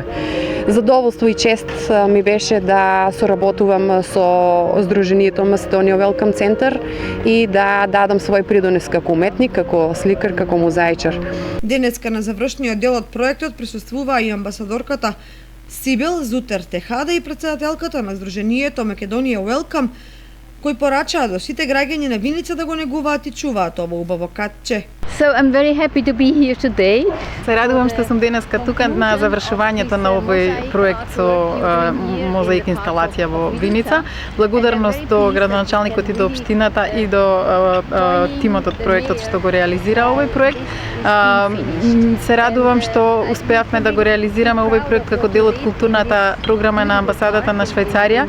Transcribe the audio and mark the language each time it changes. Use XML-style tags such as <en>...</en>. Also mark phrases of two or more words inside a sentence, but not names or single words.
<mk>Задоволство и чест ми беше да соработувам со Сдруженијето Македонија Welcome Center и да дадам свој придонес како уметник, како сликар, како мозаичар. Денеска на завршниот дел од проектот присуствуваа и амбасадорката Сибел Зутер Техада и претседателката на Сдруженијето Македонија Welcome, кои порачаа до сите граѓани на Виница да го негуваат и чуваат ово убаво катче.</mk> <en>So I'm very happy to be here today.</en> <mk>Се радувам што сум денеска тука на завршувањето на овој проект со мозаик инсталација во Виница. Благодарност до градоначалникот и до општината и до тимот од проектот што го реализира овој проект. Се радувам што успеавме да го реализираме овој проект како дел од културната програма на амбасадата на Швајцарија.</mk>